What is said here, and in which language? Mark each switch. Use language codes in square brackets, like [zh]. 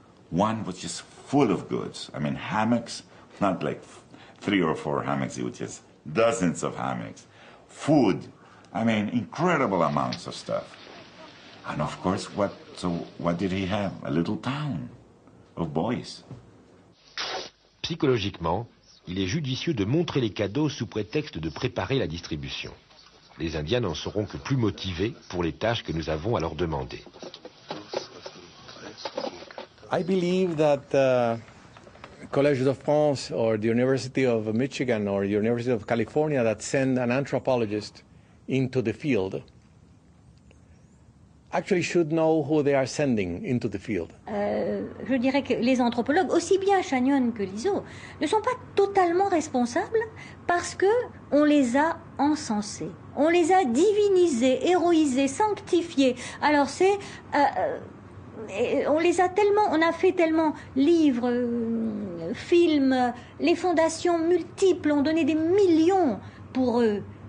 [en] One was just full of goods. I mean, hammocks, not like 3 or 4 hammocks, it was just dozens of hammocks. Food, I mean, incredible amounts of stuff. And of course, what did he have? A little town of boys. [fr] Psychologiquement, il est judicieux de montrer les cadeaux sous prétexte de préparer la distribution. Les Indiens n'en seront que plus motivés pour les tâches que nous avons à leur demander. [en] I believe that the Collège de France or the University of Michigan or the University of California that send an anthropologist into the field actually should know who they are sending into the field. [fr] Je dirais que les anthropologues, aussi bien Chagnon que Lizot, ne sont pas totalement responsables parce que on les a encensés, on les a divinisés, héroïsés, sanctifiés. Alors c'est on a fait tellement livres, films, les fondations multiples ont donné des millions pour eux.